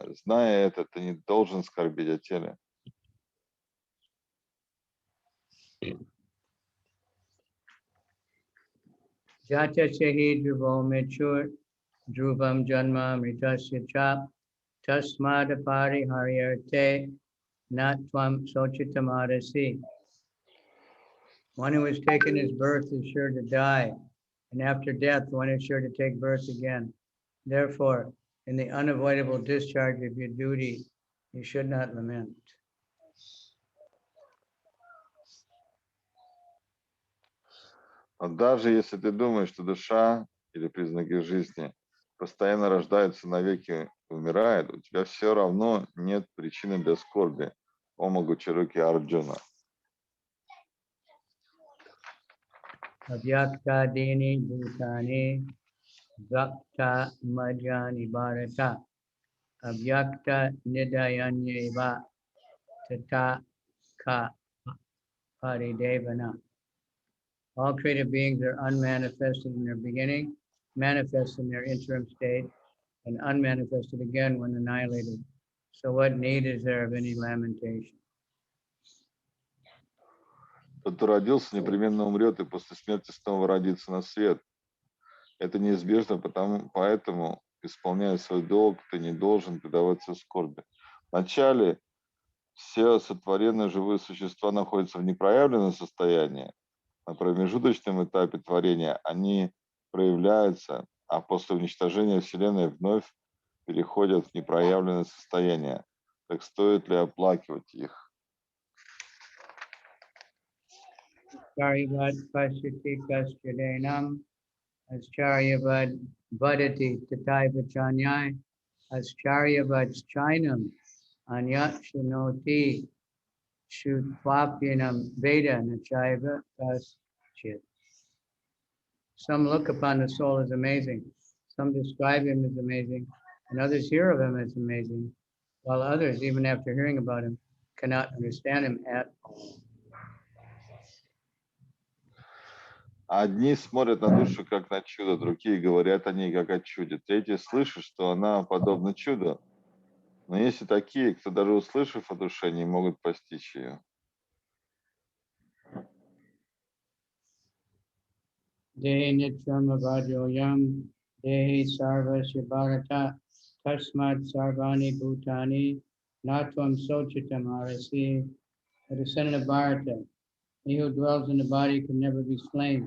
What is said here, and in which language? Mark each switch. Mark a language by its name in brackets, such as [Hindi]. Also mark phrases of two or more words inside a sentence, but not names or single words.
[Russian] Зная это, ты не должен скорбеть о теле. [Sanskrit] जात चहि ध्रुवो मेचुर् ध्रुवं जन्म मृतस्य चप् तस्माद् परिहरियर्ते नत्वं शोचितमरसि. [English] One who has taken his birth is sure to die, and after death, one is sure to take birth again. Therefore, in the unavoidable discharge of your duty, you should not lament. [Russian] Но даже если ты думаешь, что душа или признаки жизни постоянно рождаются, навеки умирает, у тебя все равно нет причины для скорби, о могучерукий Арджуна. [Sanskrit] अव्यक्त दीनि भूतानि व्यक्त मजानि भारत अव्यक्त निदयान्येव तत का परिदेवना. [English] All created beings are unmanifested in their beginning, manifest in their interim state, and unmanifested again when annihilated. So what need is there of any lamentation? [Russian] Тот, кто родился, непременно умрет и после смерти снова родится на свет. Это неизбежно, поэтому, исполняя свой долг, ты не должен предаваться скорби. Вначале все сотворенные живые существа находятся в непроявленном состоянии. На промежуточном этапе творения они проявляются, а после уничтожения Вселенной вновь переходят в непроявленное состояние. Так стоит ли оплакивать их? [Sanskrit] चर्यवत् पश्यति कस्यदेनम् आश्चर्यवत् वदति तथैव आश्चर्यवत् चैनम् अन्यत् शिनोति श्रुत्वाप्यनम् वेद नचैव कस्यत्. [English] Some look upon the soul as amazing, some describe him as amazing, and others hear of him as amazing, while others, even after hearing about him, cannot understand him at all. [Russian] Одни смотрят на душу как на чудо, другие говорят о ней как о чуде, третьи слышат, что она подобна чуду. Но есть и такие, кто даже услышав о душе, не могут постичь ее. [Sanskrit] देही नित्यम् अवध्योऽयं, देही सर्वस्य भारत, तस्मात् सर्वाणि भूतानि नत्वं शोचितम् अरसि. [English] The descendant of Bharata, he who dwells in the body can never be slain.